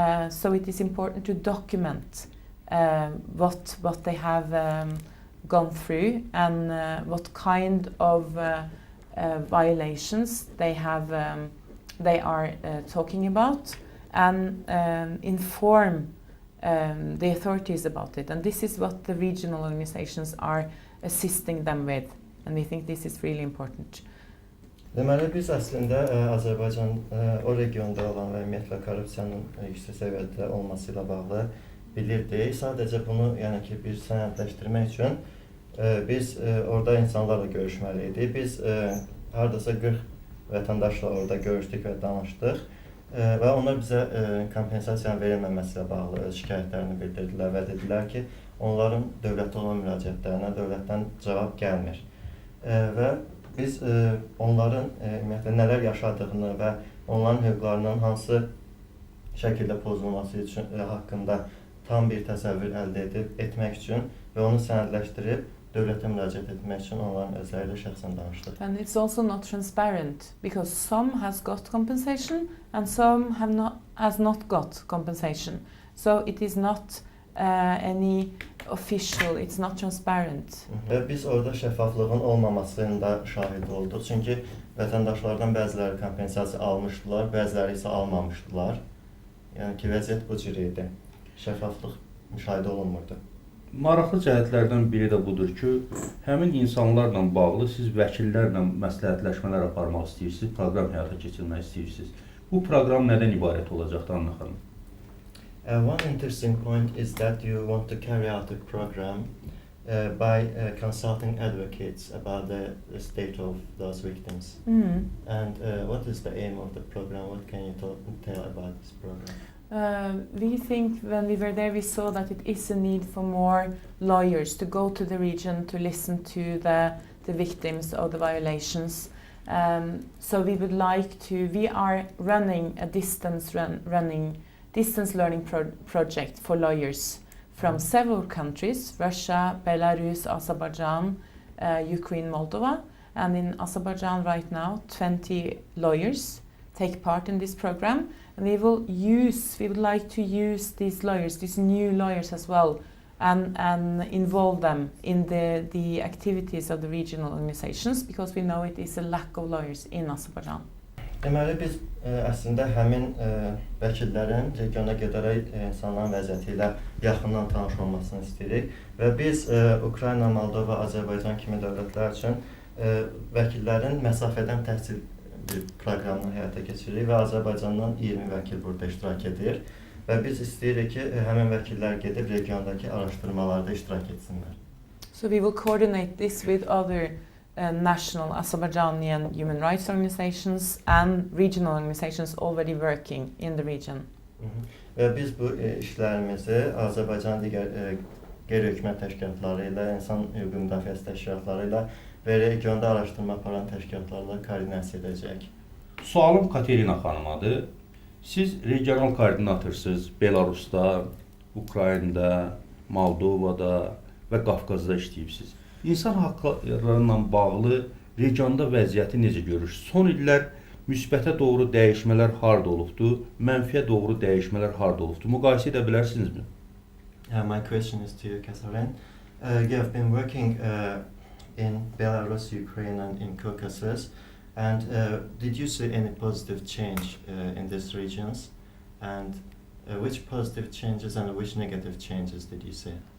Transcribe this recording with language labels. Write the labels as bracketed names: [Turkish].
[English] So it is important to document what they have gone through and what kind of violations they are talking about, and inform the authorities about it. And this is what the regional organizations are assisting them with, and we think this is really important. [Azerbaijani] Deməli, biz əslində Azərbaycan o regionda olan və ümumiyyətlə korrupsiyanın yüksək səviyyədə olması ilə bağlı bilirdik. Sadəcə bunu, yəni ki, bir sənədləşdirmək üçün biz orada insanlarla görüşməliydik. Biz hardasa 40 vətəndaşla orada görüşdük və danışdıq və onlar bizə kompensasiyanın verilməməsi ilə bağlı şikayətlərini bildirdilər və dedilər ki, onların dövlətə olan müraciətlərinə dövlətdən cavab gəlmir. Və biz onların ümumiyyətlə nələr yaşadığını və onların hüquqlarının hansı şəkildə pozulması üçün haqqında tam bir təsəvvür əldə etmək üçün və onu sənədləşdirib dövlətə müraciət etmək üçün onların özləri ilə şəxsən danışdıq. [English] And it's also not transparent because some has got compensation and some has not got compensation. So it is not any official, it's not transparent. [Azerbaijani] Və biz orada şəffaflığın olmamasının da şahid olduq. Çünki vətəndaşlardan bəziləri kompensasiya almışdılar, bəziləri isə almamışdılar. Yəni ki, vəziyyət bu cür idi. Şəffaflıq müşahidə olunmurdu. Maraqlı cəhətlərdən biri də budur ki, həmin insanlarla bağlı siz vəkillərlə məsləhətləşmələr aparmaq istəyirsiniz, proqram həyata keçirmək istəyirsiniz. Bu proqram nədən ibarət olacaqdır, Anna xanım? [English] One interesting point is that you want to carry out the program by consulting advocates about the state of those victims. And what is the aim of the program? What can you tell about this program? We think when we were there we saw that it is a need for more lawyers to go to the region to listen to the victims of the violations. So we would like to, we are running a distance learning project for lawyers from several countries, Russia, Belarus, Azerbaijan, Ukraine, Moldova. And in Azerbaijan right now, 20 lawyers take part in this program. And we would like to use these lawyers, these new lawyers as well, and involve them in the activities of the regional organizations, because we know it is a lack of lawyers in Azerbaijan. [Azerbaijani] Deməli, biz əslində həmin vəkillərin regiona gedərək insanların vəziyyəti ilə yaxından tanış olmasını istəyirik və biz Ukrayna, Moldova, Azərbaycan kimi dövlətlər üçün vəkillərin məsafədən təhsil proqramını həyata keçiririk və Azərbaycandan 20 vəkil burada iştirak edir və biz istəyirik ki, həmin vəkillər gedib regiondakı araşdırmalarda iştirak etsinlər. [English] So we will coordinate this with other national Azerbaijani human rights organizations and regional organizations already working in the region. [Azerbaijani] Və biz bu işlərimizi Azərbaycan digər qeyri-hökumət təşkilatları ilə, insan hüquq müdafiəsi təşkilatları ilə və regionda araşdırma aparan təşkilatlarla koordinasiya edəcək. Sualım KATERİNA xanımadır. Siz regional koordinatörsünüz Belarusda, Ukraynada, Moldovada və Qafqazda işləyirsiniz. İnsan haqqlarıyla bağlı regionda vəziyyəti necə görürsünüz? Son illər müsbətə doğru dəyişmələr harda olubdu, mənfiyə doğru dəyişmələr harda olubdu? Müqayisə edə bilərsinizmi? [English] My question is to you, Catherine. You have been working in Belarus, Ukraine and in Caucasus, and did you see any positive change in these regions? And which positive changes and which negative changes did you see?